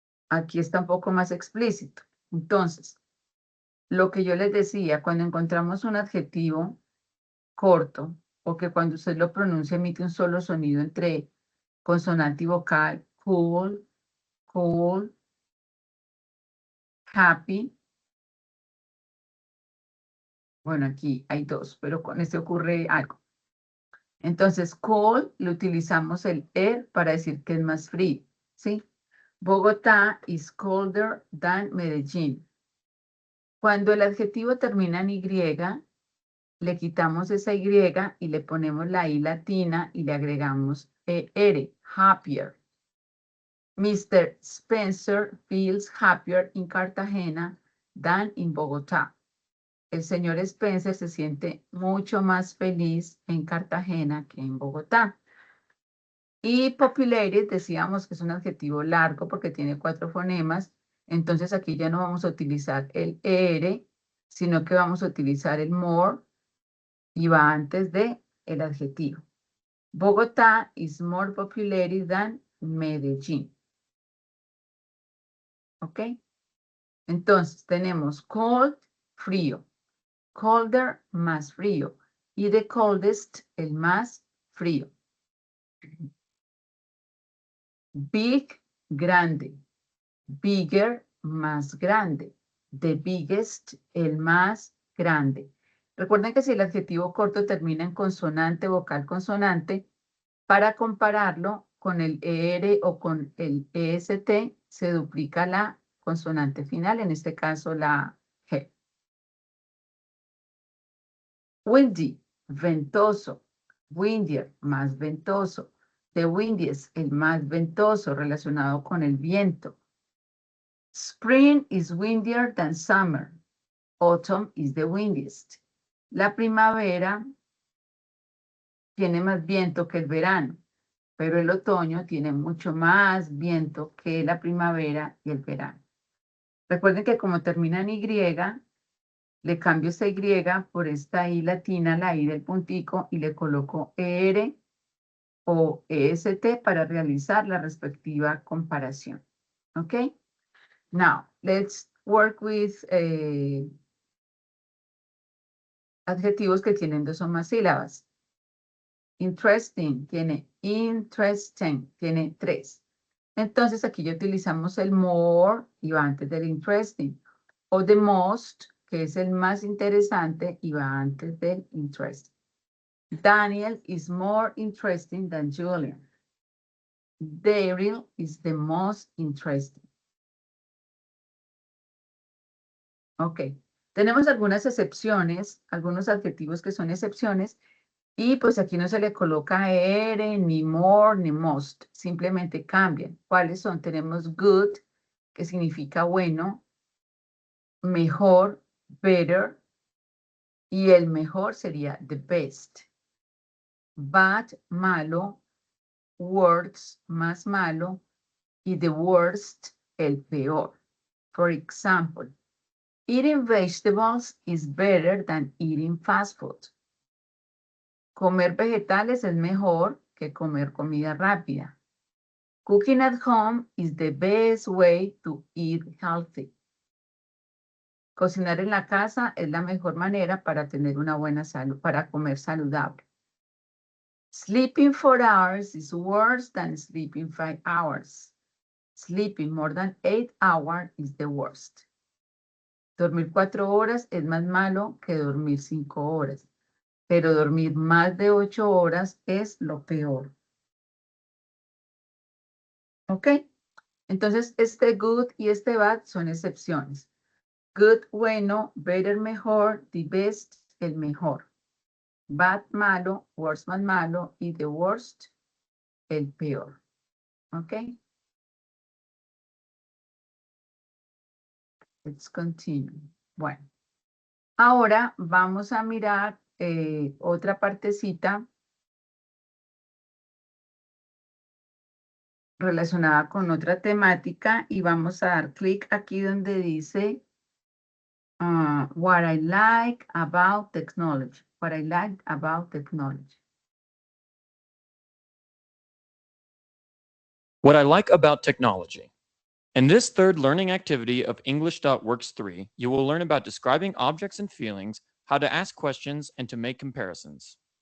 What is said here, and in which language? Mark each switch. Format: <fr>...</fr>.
<es>Aquí está un poco más explícito. Entonces, lo que yo les decía, cuando encontramos un adjetivo corto, o que cuando usted lo pronuncia emite un solo sonido entre consonante y vocal, cool, cool, happy. Bueno, aquí hay dos, pero con este ocurre algo. Entonces, cold, le utilizamos el para decir que es más frío, ¿sí?</es> <en>Bogotá is colder than Medellín.</en> <es>Cuando el adjetivo termina en Y, le quitamos esa Y y le ponemos la I latina y le agregamos happier.</es> <en>Mr. Spencer feels happier in Cartagena than in Bogotá.</en> <es>El señor Spencer se siente mucho más feliz en Cartagena que en Bogotá. Y populated, decíamos que es un adjetivo largo porque tiene 4 fonemas. Entonces aquí ya no vamos a utilizar el sino que vamos a utilizar el more y va antes de el adjetivo.</es> <en>Bogotá is more populated than Medellín. ¿Ok?</en> <es>Entonces tenemos cold, frío. Colder, más frío. Y the coldest, el más frío. Big, grande. Bigger, más grande. The biggest, el más grande. Recuerden que si el adjetivo corto termina en consonante, vocal, consonante, para compararlo con el o con el EST, se duplica la consonante final, en este caso la G. Windy, ventoso. Windier, más ventoso. The windiest, el más ventoso, relacionado con el viento.</es> <en>Spring is windier than summer. Autumn is the windiest.</en> <es>La primavera tiene más viento que el verano, pero el otoño tiene mucho más viento que la primavera y el verano. Recuerden que como termina en Y, le cambio esta Y por esta I latina, la I del puntico, y le coloco o EST para realizar la respectiva comparación. ¿Ok?</es> <en>Now, let's work with</en> <es>adjetivos que tienen 2 o más sílabas. Interesting, tiene 3. Entonces aquí ya utilizamos el more y va antes del interesting. O the most, que es el más interesante y va antes del interesting.</es> <en>Daniel is more interesting than Julian. Daryl is the most interesting. Ok.</en> <es>Tenemos algunas excepciones, algunos adjetivos que son excepciones, y pues aquí no se le coloca ere, ni more, ni most. Simplemente cambian. ¿Cuáles son? Tenemos good, que significa bueno, mejor, better, y el mejor sería the best. Bad, malo, worse, más malo, y the worst, el peor.</es> <en>For example, eating vegetables is better than eating fast food.</en> <es>Comer vegetales es mejor que comer comida rápida.</es> <en>Cooking at home is the best way to eat healthy.</en> <es>Cocinar en la casa es la mejor manera para tener una buena salud, para comer saludable.</es> <en>Sleeping 4 hours is worse than sleeping 5 hours. Sleeping more than 8 hours is the worst.</en> <es>Dormir 4 horas es más malo que dormir 5 horas, pero dormir más de 8 horas es lo peor. ¿Ok? Entonces, este good y este bad son excepciones. Good, bueno, better, mejor, the best, el mejor. Bad, malo, worse, más malo, y the worst, el peor. ¿Ok?</es> <en>Let's continue.</en> <es>Bueno, ahora vamos a mirar otra partecita relacionada con otra temática y vamos a dar clic aquí donde dice</es> <en>what I like about technology. What I like about technology. What I like about technology. In this third learning activity of English.Works 3, you will learn about describing objects and feelings, how to ask questions, and to make comparisons.</en>